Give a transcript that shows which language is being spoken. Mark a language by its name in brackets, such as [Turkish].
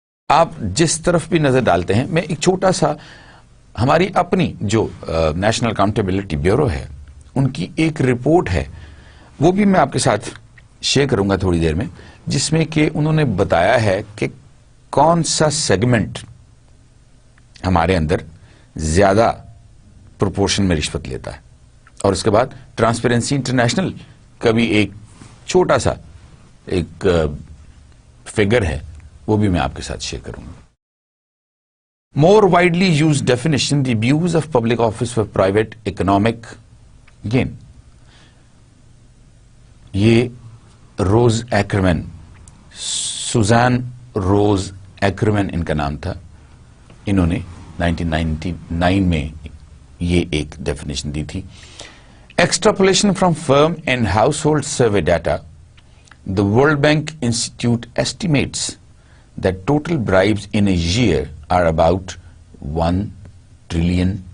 [Urdu] آپ جس طرف بھی نظر ڈالتے ہیں، میں ایک چھوٹا سا ہماری اپنی جو نیشنل اکاؤنٹیبلٹی بیورو ہے ان کی ایک رپورٹ ہے، وہ بھی میں آپ کے ساتھ شیئر کروں گا تھوڑی دیر میں، جس میں کہ انہوں نے بتایا ہے کہ کون سا سیگمنٹ ہمارے اندر زیادہ پروپورشن میں رشوت لیتا ہے. اور اس کے بعد ٹرانسپیرنسی انٹرنیشنل کا بھی ایک چھوٹا سا ایک فگر ہے، وہ بھی میں آپ کے ساتھ شیئر کروں گا. [English] More widely used definition, the abuse of public office for private economic gain. [Urdu] یہ روز ایکرمین، سوزان روز ایکرمین ان کا نام تھا. انہوں نے 1999 میں یہ ایک ڈیفینیشن دی تھی. [English] Extrapolation from firm and household survey data, the World Bank Institute estimates that total bribes in a year are about $1 trillion.